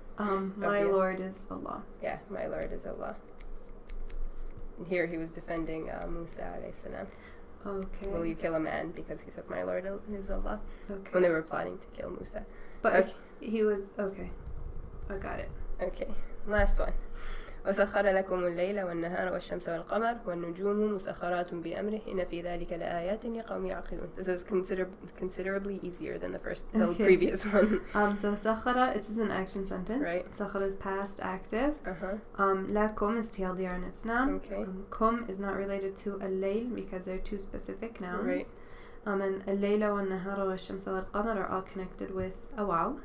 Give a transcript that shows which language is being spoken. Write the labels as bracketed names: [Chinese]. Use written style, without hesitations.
[English] My Lord is Allah. Yeah, my Lord is Allah. And here he was defending Musa alayhi salam. Okay. Will you kill a man because he said, my Lord is Allah? Okay. When they were plotting to kill Musa. But okay. if he was... Okay. I got it. Okay. Last one. [Arabic] وسخر لكم الليل والنهار والشمس والقمر والنجوم مسخرات بأمره إن في ذلك لآيات لقوم يعقلون. [English] This is considerably easier than the previous one. So سخر, it is an action sentence. Right. سخر is past active. Uh-huh. لكم is TLDR and it's noun. Okay. kum is not related to الليل because they're two specific nouns. Right. And الليل والنهار والشمس والقمر are all connected with a wow.